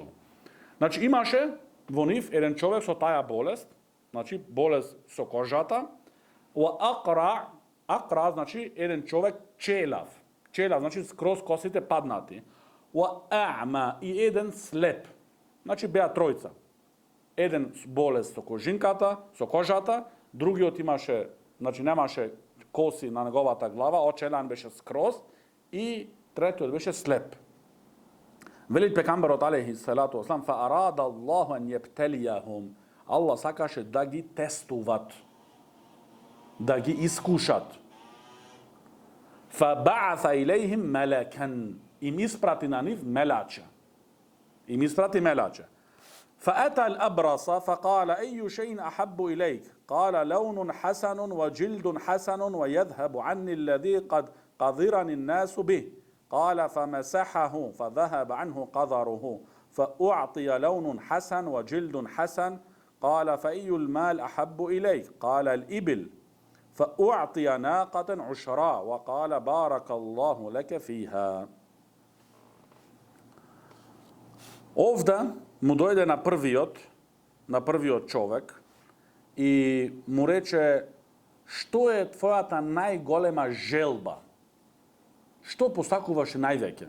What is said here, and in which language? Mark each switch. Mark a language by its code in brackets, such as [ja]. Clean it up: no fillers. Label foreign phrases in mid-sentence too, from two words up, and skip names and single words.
[mk] Значи имаше во нив еден човек со таја болест, значи болест со кожата, акра, значи еден човек челав, значи скроз косите паднати, и еден слеп, значи беа тројца. Еден болест со кожинката, со кожата, другиот имаше, значи немаше коси на неговата глава, очелан беше скроз, и третиот беше слеп. Велит пекамберот [ar] عليه الصلاة والسلام، فأراد الله أن يبتليهم, [mk] Аллах сакаше да ги тестуват, да ги искушат. [ar] فبعث إليهم ملكا, [mk] им испрати на нив мелаче. [ar] فأتى الأبرص فقال أي شيء أحب إليك؟ قال لون حسن وجلد حسن ويذهب عني الذي قد قذرني الناس به. قال فمسحه فذهب عنه قذره، فأعطي لون حسن وجلد حسن. قال فأي المال أحب إليك؟ قال الإبل. فأعطي ناقة عشراء وقال بارك الله لك فيها. [mk] Овде му дојде на првиот човек и му рече: што е твојата најголема желба? Што посакуваш највеќе?